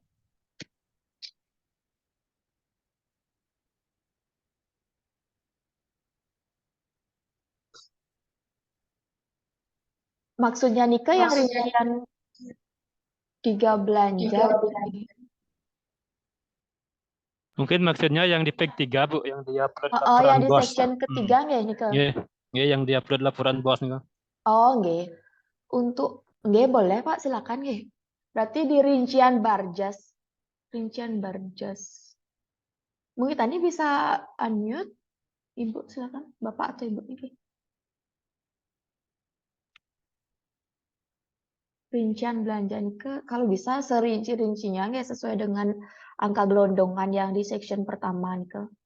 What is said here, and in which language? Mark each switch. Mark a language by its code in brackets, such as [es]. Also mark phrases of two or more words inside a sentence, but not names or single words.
[id] Maksudnya Nika yang rincian 3 belanja. Mungkin maksudnya yang di page 3 Bu, yang dia upload Oh, laporan yang di bos. section ketiga nggih Nika? Nggih, yang dia upload laporan bos nih. Oh, nggih. Untuk nggih boleh Pak, silakan nggih. Berarti di rincian Barjas. Rincian Barjas. Mungkin tadi bisa unmute. Ibu silakan, Bapak atau Ibu nggih. Rincian belanja Nika kalau bisa serinci-rincinya nggih sesuai dengan angka gelondongan yang di section pertama Nika.